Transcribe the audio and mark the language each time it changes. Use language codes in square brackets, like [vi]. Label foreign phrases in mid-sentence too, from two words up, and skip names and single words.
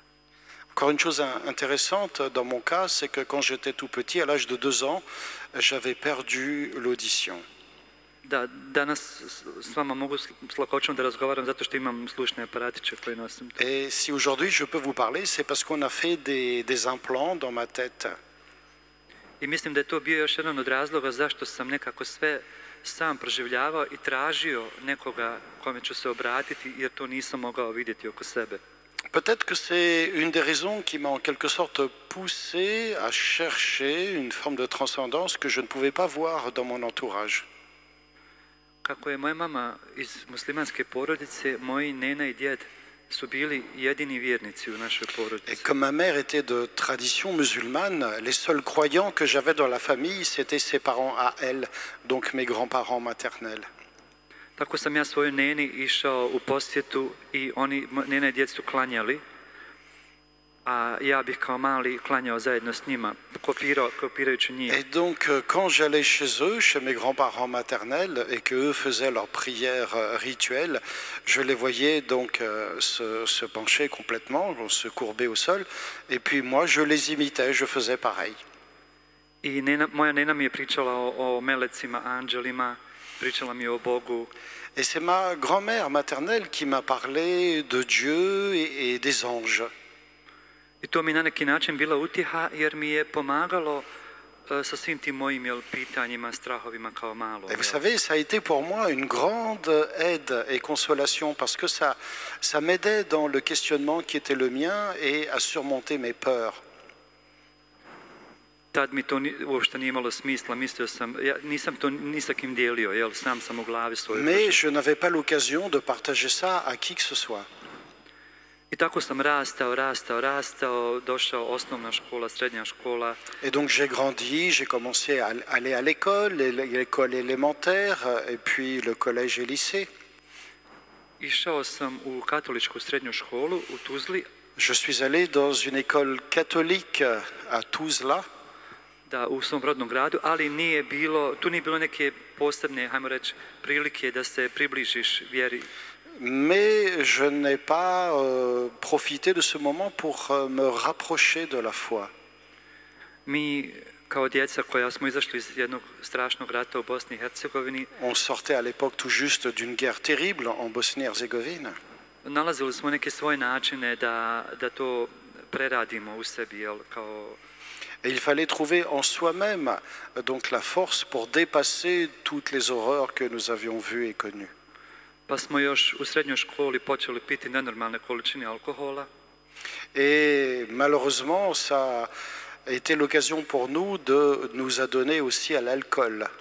[fr] Encore une chose intéressante dans mon cas, c'est que quand j'étais tout petit, à l'âge de 2 ans, j'avais perdu l'audition. [bs] Da, danas s vama mogu s lakoćom da razgovaram zato što imam slušne aparatiće koje nosim. [fr] Et si aujourd'hui je peux vous parler, c'est parce qu'on a fait des implants dans ma tête. [bs] I mislim da je to bio još jedan od razloga zašto sam nekako sve sam proživljavao i tražio nekoga kome ću se obratiti jer to nisam mogao vidjeti oko sebe. [fr] Peut-être que c'est une des raisons qui m'a en quelque sorte poussé à chercher une forme de transcendance que je ne pouvais pas voir dans mon entourage. [bs] Kako je moja mama iz muslimanske porodice, moji nena i djed su bili jedini vjernici u našoj [fr] Et [bs] porodici. [fr] comme ma mère était de tradition musulmane, les seuls croyants que j'avais dans la famille, c'était ses parents à elle, donc mes grands-parents maternels. [bs] Tako sam ja svojoj neni išao u posjetu i nena i djed su klanjali, a ja bih kao mali klanjao zajedno s njima kopirajući njih. [fr] Et donc, quand j'allais chez eux, chez mes grands-parents maternels, et qu'eux faisaient leurs prières rituelles, je les voyais donc se pencher complètement, se courber au sol, et puis moi, je les imitais, je faisais pareil. [bs] I moja nena mi je pričala o melecima, anđelima, pričala mi je o Bogu. [fr] Et c'est ma grand-mère maternelle qui m'a parlé de Dieu et des anges. [bs] I to mi na neki način bila utjeha jer mi je pomagalo sa svim tim mojim pitanjima, strahovima kao malo. [fr] Et vous savez, ça a été pour moi une grande aide et consolation parce que ça m'aidait dans le questionnement qui était le mien et à surmonter mes peurs. [bs] Tad mi to uopšte nije imalo smisla, mislio sam, ja nisam to ni sa kim dijelio, sam sam u glavi svoju. [fr] Mais je n'avais pas l'occasion de partager ça à qui que ce soit. [bs] I tako sam rastao, došao osnovna škola, srednja škola. [fr] Et donc j'ai grandi, j'ai commencé à aller à l'école, l'école élémentaire, et puis le collège et lycée. [bs] Išao sam u katoličku srednju školu u Tuzli. [fr] Je suis allé dans une école catholique à Tuzla. [bs] Da, u svom rodnom gradu, ali tu nije bilo neke posebne, hajmo reći, prilike da se približiš vjeri. [fr] Mais je n'ai pas profité de ce moment pour me rapprocher de la foi. [bs] Mi kao djeca koja smo izašli iz jednog strašnog rata u Bosni i Hercegovini, [fr] on sortait à l'époque tout juste d'une guerre terrible en Bosnie-Herzégovine. [bs] Nalazili smo neke svoje načine da to preradimo u sebi, kao. [fr] Et il fallait trouver en soi-même donc la force pour dépasser toutes les horreurs que nous avions vues et connues. [bs] Pa smo još u srednjoj školi počeli piti nenormalne količine alkohola. [fr] Et malheureusement, ça a été l'occasion pour nous de nous adonner aussi à l'alcool.